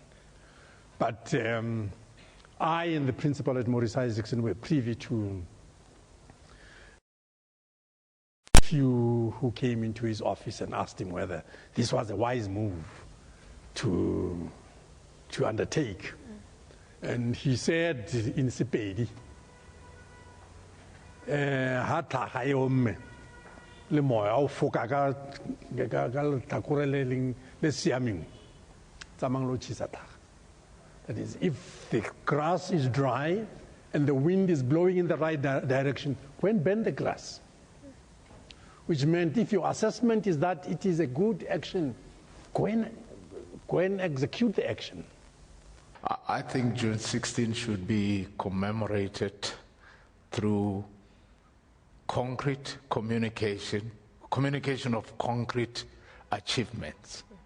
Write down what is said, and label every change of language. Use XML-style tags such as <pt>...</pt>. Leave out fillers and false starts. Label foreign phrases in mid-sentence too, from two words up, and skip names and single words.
<en>But I and the principal at Maurice Isaacson were privy to a few who came into his office and asked him whether this was a wise move to undertake. And he said in Sepedi,</en> <nso>le moya o foka ka takurele le siaming tsamang lo chisa thaga.</nso> <en>That is, if the grass is dry and the wind is blowing in the right direction, go and bend the grass. Which meant if your assessment is that it is a good action, go and execute the action. I think June 16 should be commemorated through concrete communication of concrete achievements.</en>